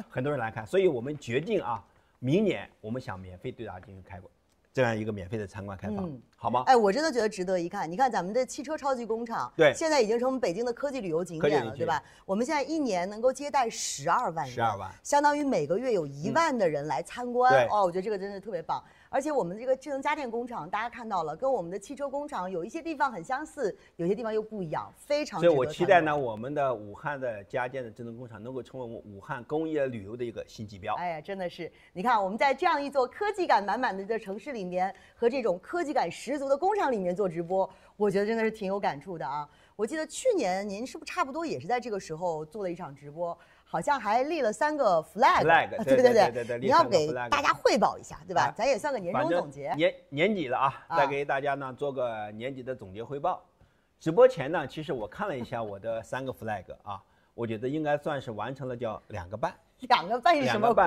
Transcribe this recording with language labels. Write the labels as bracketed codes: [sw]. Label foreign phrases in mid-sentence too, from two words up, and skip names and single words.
[zh] 很多人來看，所以我們決定啊，明年我們想免費對大家進行開館，這樣一個免費的參觀開放，好嗎？哎，我真的覺得值得一看。你看咱們的汽車超級工廠，對，現在已經成為北京的科技旅遊景點了，對吧？我們現在一年能夠接待12萬人，12萬，相當於每個月有1萬的人來參觀。我覺得這個真的特別棒。而且我們這個智能家電工廠，大家看到了，跟我們的汽車工廠有一些地方很相似，有些地方又不一樣，非常。所以我期待呢，我們的武漢的家電的智能工廠能夠成為我們武漢工業旅遊的一個新指標。哎呀，真的是，你看我們在這樣一座科技感滿滿的城市裡面，和這種科技感十十足的工厂裡面做直播，我覺得真的是挺有感觸的啊。我記得去年您是不是差不多也是在這個時候做了一場直播，好像還立了3個 flag。對，你要給大家匯報一下，對吧？咱也算個年終總結。年底了啊，再給大家呢做個年底的總結匯報。直播前呢，其實我看了一下我的3個 flag 啊，我覺得應該算是完成了，叫2個半。 2個半是什麼鬼